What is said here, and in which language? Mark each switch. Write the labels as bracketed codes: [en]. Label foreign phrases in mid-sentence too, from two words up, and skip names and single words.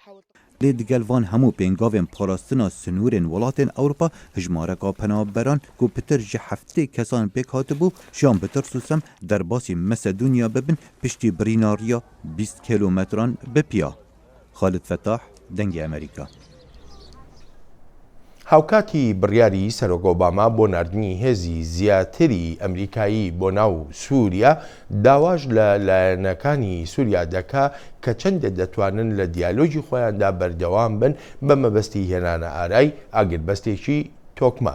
[ku] Lê digel van hemû pêngavên parastina sinûrên welatên Ewropa hejmareka penaberan ku pitir ji heftê kesan pêk hatibû jiyan bi tirs û sem derbasî Masedonya bibin piştî birînariya 20 kilometran bi piya. Xalid Fetah, Dengê Amerîka. [ckb] هاوکاتی بڕیاری سەرۆک ئۆباما بۆ نردنی هێزی زیاتری ئەمریکایی بۆ ناو سووریا داواش لە لایەنەکانی سووریا دەکا کە چەندێک دەتوانن لە دیالۆجی خۆیاندا بەردەوام بن بە مەبەستی هێنانە ئارای ئاگربەستێکی تۆکمە.